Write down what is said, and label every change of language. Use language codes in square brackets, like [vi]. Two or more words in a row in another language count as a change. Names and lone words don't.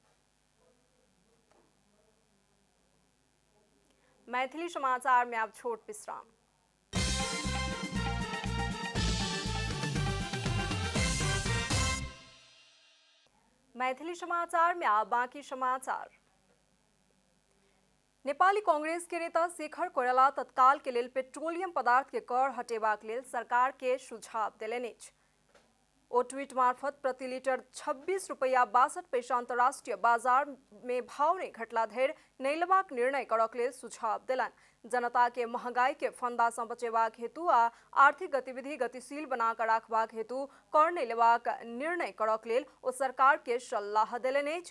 [mai] मैथिली समाचार में अब छोट विश्राम। मैथिली समाचार में अब बाकी समाचार। नेपाली कांग्रेस के नेता शेखर कोइराला तत्काल के लेल पेट्रोलियम पदार्थ के कर हटेबाक लेल सरकार के सुझाव देलनि अछि। ओ ट्वीट मार्फत प्रति लीटर 26 रुपैया 62 पैसा अंतर्राष्ट्रीय बाजार में भाव ने घटला धरि नहीं लेबाक निर्णय करक लेल सुझाव देलनि। जनता के महंगाई के फंदा सँ बचेबाक हेतु आ आर्थिक गतिविधि गतिशील बना कऽ राखबाक हेतु कर नहीं लेबाक निर्णय करक लेल ओ सरकार के सलाह देलनि अछि।